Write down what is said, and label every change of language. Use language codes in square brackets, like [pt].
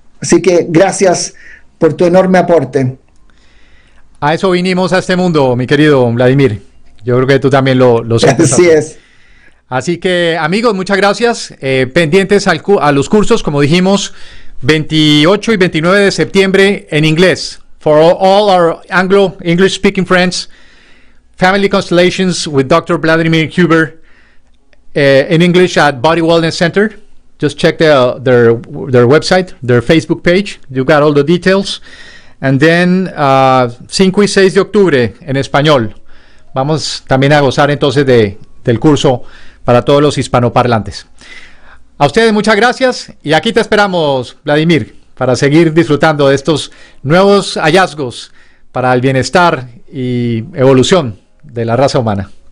[es] Así que gracias por tu enorme aporte. A eso vinimos a este mundo, mi querido Vladimir. Yo creo que tú también lo sientes. Así es. Así que, amigos, muchas gracias. Pendientes a los cursos, como dijimos, 28 y 29 de septiembre en inglés. [en] For all our English speaking friends, Family Constellations with Dr. Vladimir Huber in English at Body Wellness Center. Just check their website, their Facebook page. You got all the details. [es] And then 5 y 6 de octubre en español. Vamos también a gozar entonces del curso para todos los hispanoparlantes. A ustedes muchas gracias, y aquí te esperamos, Vladimir, para seguir disfrutando de estos nuevos hallazgos para el bienestar y evolución de la raza humana.